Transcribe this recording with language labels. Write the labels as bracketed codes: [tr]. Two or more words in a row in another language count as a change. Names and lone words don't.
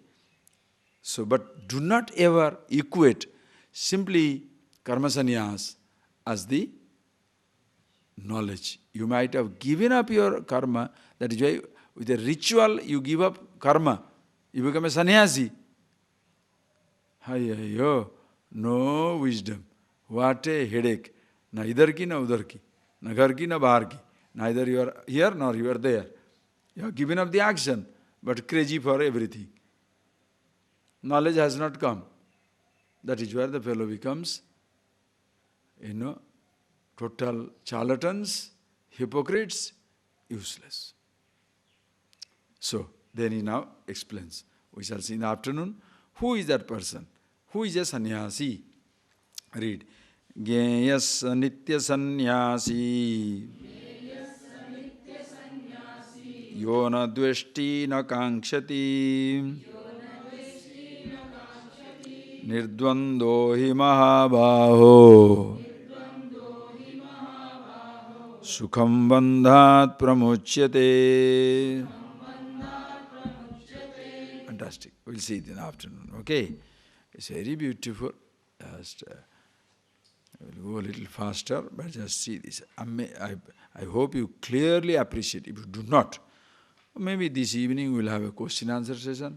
[en] So, but do not ever equate simply [sa] karma sannyas [en] as the knowledge. You might have given up your karma, that is why with a ritual you give up karma, you become a sannyasi. No wisdom. What a headache. [hi] Na idhar ki, na udhar ki. Na ghar ki, na bahar ki. [en] Neither you are here nor you are there. You have given up the action, but crazy for everything. Knowledge has not come. That is where the fellow becomes, total charlatans, hypocrites, useless. So, then he now explains. We shall see in the afternoon. Who is that person? Who is a sannyasi? Read. [sa] Gyeyas nitya sannyasi yona dveshti na kankshati nirdvando hi mahabaho sukham bandhat pramuchyate. [en] Fantastic. We'll see it in the afternoon. Okay? It's very beautiful. Just we'll go a little faster, but just see this. I hope you clearly appreciate. If you do not, maybe this evening we'll have a question answer session.